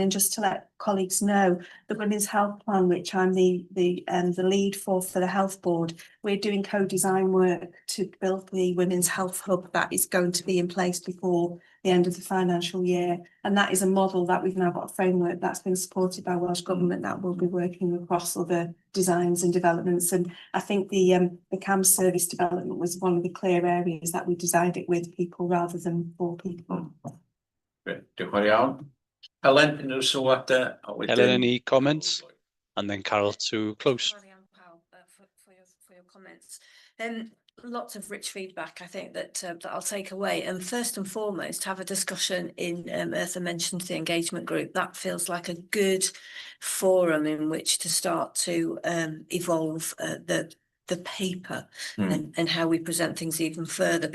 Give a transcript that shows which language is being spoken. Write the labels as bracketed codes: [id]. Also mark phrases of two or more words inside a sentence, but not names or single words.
[en] And just to let colleagues know, the Women's Health Plan, which I'm the lead for the Health Board, we're doing co-design work to build the Women's Health Hub that is going to be in place before the end of the financial year. And that is a model that we've now got a framework that's been supported by Welsh Government that will be working across other designs and developments. And I think the CAMS service development was one of the clear areas that we designed it with people rather than for people. [cy] Diolch yn iawn. Helen, unrhyw sylwadau? Helen, [en] any comments? And then Carol to close. For your comments. Lots of rich feedback, I think, that I'll take away. And first and foremost, have a discussion in, Eartha mentioned the engagement group. That feels like a good forum in which to start to evolve the paper and how we present things even further.